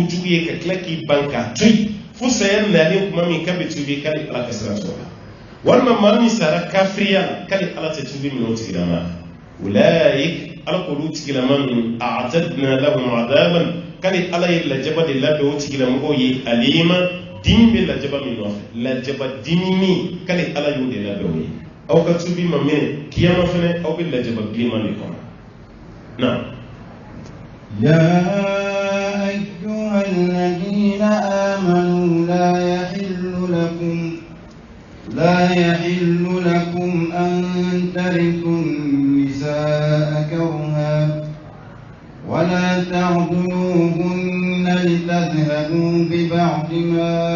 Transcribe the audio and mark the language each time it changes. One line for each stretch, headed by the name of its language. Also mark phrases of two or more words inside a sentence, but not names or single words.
Bambara: kojugu ye ka tila k'i ban k'a to yen fo saya nalen kuma min k'a bɛ tubi k'ale ala ka sira sɔrɔ walima maa min sara kafiriya la k'ale ala tɛ tubi minɛ o tigilama ulaik ala k'olu tigilama ninnu
Arabic: أعتدنا لهم عذابا
Bambara: k'ale ala ye lajaba de labɛn o tigilamɔgɔw ye alima dimi bɛ lajaba min nɔfɛ lajaba dimi min k'ale ala y'o de labɛn o ye aw ka tubi ma minɛ kiyama fɛnɛ aw bɛ lajaba bilenman de kɔnɔ na
Arabic: يا أيها الذين آمنوا لا يحل لكم أن ترثوا النساء كرها ولا تعضلوهن لتذهبوا ببعض ما